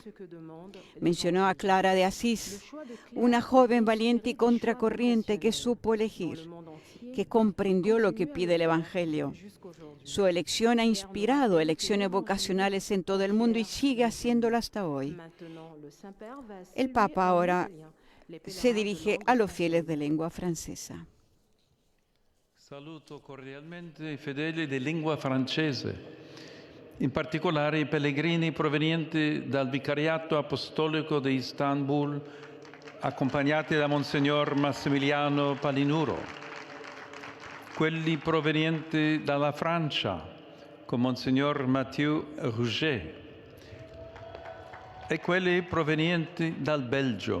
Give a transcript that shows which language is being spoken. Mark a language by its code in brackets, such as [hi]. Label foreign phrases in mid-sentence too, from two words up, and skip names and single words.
[es] Mencionó a Clara de Asís, una joven valiente y contracorriente que supo elegir, que comprendió lo que pide el Evangelio. Su elección ha inspirado elecciones vocacionales en todo el mundo y sigue haciéndolo hasta hoy. El Papa ahora se dirige a los fieles de lengua francesa. [it] Saluto cordialmente i fedeli di lingua francese, in particolare i pellegrini provenienti dal Vicariato Apostolico di Istanbul, accompagnati da Monsignor Massimiliano Palinuro, quelli provenienti dalla Francia, con Monsignor Mathieu Rouget, e quelli provenienti dal Belgio.